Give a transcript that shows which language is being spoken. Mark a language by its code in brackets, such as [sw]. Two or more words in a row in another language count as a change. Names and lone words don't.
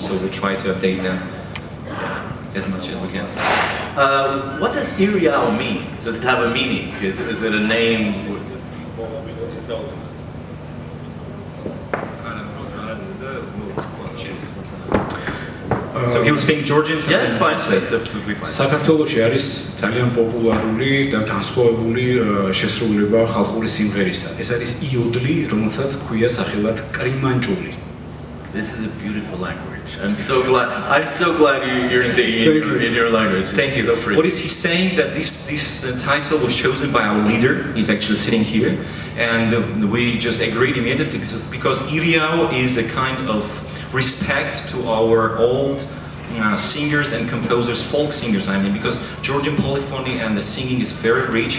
[en] So we try to update them as much as we can. What does Iriao mean? Does it have a meaning? Is it a name? So he will speak Georgian. Yeah, it's fine. It's absolutely fine. [ka] საქართველოში არის ძალიან პოპულარული და განსხვავებული შესრულება ხალხური სიმღერისა. ეს არის იოდლი, რომელსაც ქვია სახელად კრიმანჭული. [en] This is a beautiful language. I'm so glad you're singing in your language. Thank you. So pretty. What is he saying? That this title was chosen by our leader. He's actually sitting here, and we just agreed immediately because Iriao is a kind of respect to our old singers and composers, folk singers, I mean, because Georgian polyphony and the singing is very rich.